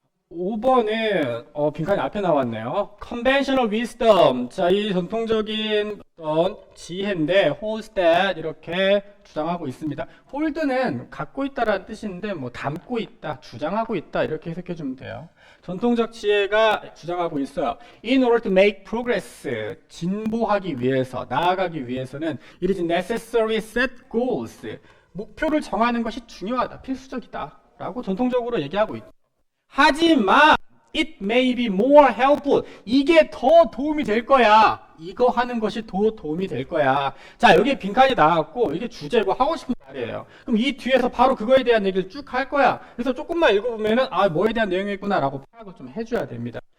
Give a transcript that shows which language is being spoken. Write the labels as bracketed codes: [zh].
[ko] 5번은 빈칸이 앞에 나왔네요. [en] Conventional wisdom. [ko] 자, 이 전통적인 어떤 지혜인데 홀스텟 이렇게 주장하고 있습니다. 홀드는 갖고 있다라는 뜻인데 뭐 담고 있다, 주장하고 있다 이렇게 해석해 주면 돼요. 전통적 지혜가 주장하고 있어요. [en] In order to make progress, [ko] 진보하기 위해서, 나아가기 위해서는 [en] it is necessary set goals. [ko] 목표를 정하는 것이 중요하다, 필수적이다 라고 전통적으로 얘기하고 있죠. 하지만 [en] it may be more helpful. [ko] 이게 더 도움이 될 거야. 이거 하는 것이 더 도움이 될 거야. 자, 여기 빈칸이 나왔고 이게 주제고 하고 싶은 말이에요. 그럼 이 뒤에서 바로 그거에 대한 얘기를 쭉 할 거야. 그래서 조금만 읽어보면은 뭐에 대한 내용이 있구나 라고 파악을 좀 해줘야 됩니다.